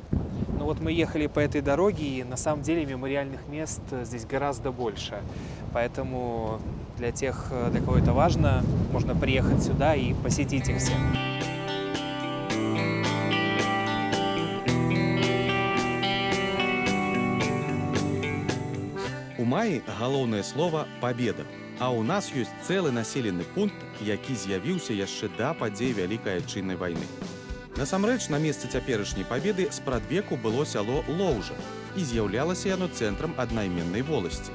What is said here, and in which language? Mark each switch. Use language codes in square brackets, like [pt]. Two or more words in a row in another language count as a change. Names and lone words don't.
[ru] Ну вот мы ехали по этой дороге, и на самом деле мемориальных мест здесь гораздо больше. Поэтому для тех, для кого это важно, можно приехать сюда и посетить их все. [be] маі галоўнае слова «пабеда». А ў нас ёсць цэлы населены пункт, які з'явіўся яшчэ да падзей Вялікай Адчыннай вайны. Насамрэч, на месцы цяперашняй пабеды спрадвеку было сяло Лоўжа, і з'яўлялася яно цэнтрам аднайменнай воласці.